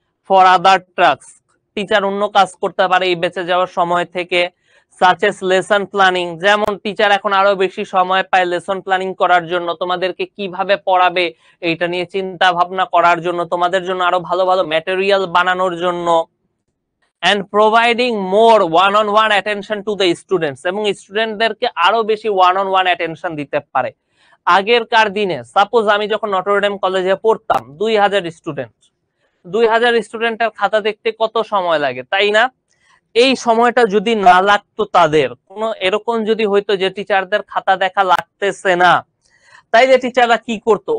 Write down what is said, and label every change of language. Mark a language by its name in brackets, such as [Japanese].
[English] for other task, [Bangla] teacher অন্য কাজ করতে পারে এই বেঁচে যাওয়ার সময় থেকে। [English] such as lesson planning, [Bangla] যেমন টিচার এখন আরো বেশি সময় পায় লেসন প্ল্যানিং করার জন্য, তোমাদেরকে কিভাবে পড়াবে এইটা নিয়ে চিন্তা ভাবনা করার জন্য, তোমাদের জন্য আরো ভালো ভালো ম্যাটেরিয়াল বানানোর জন্য। [English] and providing more one-on-one attention to the students, [Bangla] এবং স্টুডেন্টদেরকে আরো বেশি one-on-one attention দিতে পারে। আগেরকার দিনে সাপোজ আমি যখন নটরডেম কলেজে পড়তাম, 2000 স্টুডেন্ট, 2000 স্টুডেন্টের খাতা দেখতে কত সময় লাগে, তাই না? এই সময়টা যদি না লাগতো, তাদের কোনো এরকম যদি হইতো যে টিচারদের খাতা দেখা লাগতেছে না, তাইলে টিচাররা কি করতো?